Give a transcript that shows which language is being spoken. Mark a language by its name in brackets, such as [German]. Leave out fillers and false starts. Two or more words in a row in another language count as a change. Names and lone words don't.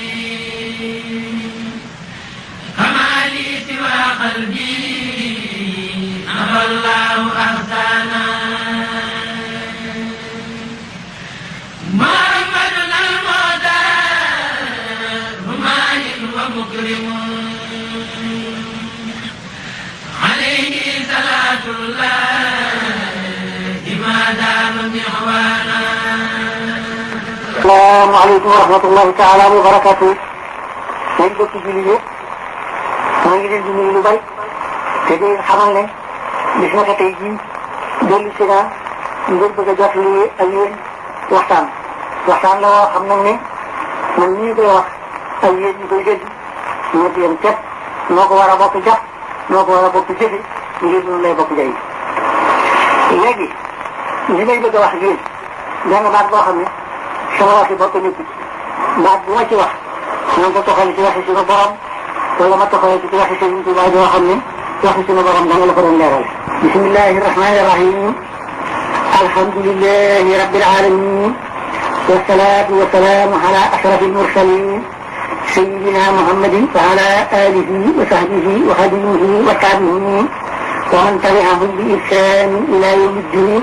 [Arabic] كما لي سوى قلبي أبى الله أحسانا محمدنا المعتاد هماي ومكرم عليه صلاة الله ما دام محوانا. السلام عليكم ورحمة الله تعالى وبركاته. [Wolof] seen bokki julli yëpp maa ngi leen di nuyu lu bari te di xamal ne bis na ko tey jii dellu si naa ngir bëgg a jot lii ak yéen waxtaan la woo xam nag ne man ñii koy wax ak yéen ñi koy dégg ñoo ci yem képp noo ko war a bokk jàpp noo ko war a bokk jëfe ngir noonu lay bokk jëriñ. léegi li may bëgg a wax ak yéen benn baat boo xam ne sama waxi bopp nekk baat bu ma ci wax na nga ko toxale ci waxi suñu borom wala ma toxale ci waxi Sëriñ Tuubaa yoo xam ne waxi suñu borom danga la ko doon leeral. [Arabic] بسم الله الرحمن الرحيم الحمد لله رب العالمين والصلاة والسلام على أشرف المرسلين سيدنا محمد وعلى آله وصحبه وخديمه والتابعين ومن تبعهم بإحسان إلى يوم الدين.